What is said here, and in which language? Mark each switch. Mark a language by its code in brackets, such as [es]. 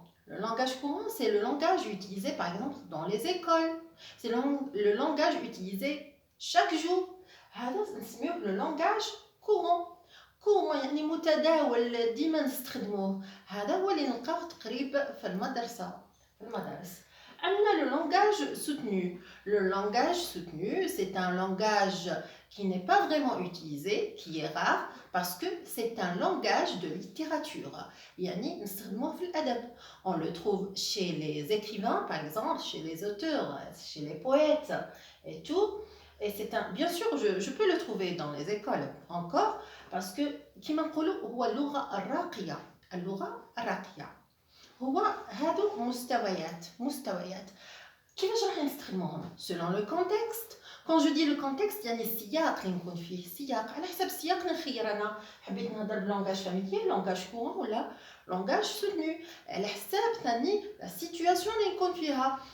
[fr] Le langage courant, c'est le langage utilisé par exemple dans les écoles. C'est le langage utilisé chaque jour. [ar] هذا نسميه [fr] le langage courant [ar] يعني متداول ديما نستخدموه. هذا هو اللي نلقاوه تقريبا في المدارس. [fr] Le langage soutenu. Le langage soutenu, c'est un langage qui n'est pas vraiment utilisé, qui est rare, parce que c'est un langage de littérature. [ar] يعني نستخدموه في الأدب. [fr] On le trouve chez les écrivains, par exemple, chez les auteurs, chez les poètes et tout. Et c'est bien sûr, je peux le trouver dans les écoles encore, parce que [ar] كما نقولوا هو اللغة الراقية. اللغة الراقية هو هادو مستويات كيفاش راح نستخدموهم [fr] selon le contexte. quand je dis le contexte [ar] يعني السياق اللي نكون فيه، السياق على حسب السياق نخير. انا حبيت نهضر بلونغاج فاميليير، لونغاج كورون، ولا لونغاج سوتنو على حساب ثاني لا سيتوياسيون اللي نكون فيها.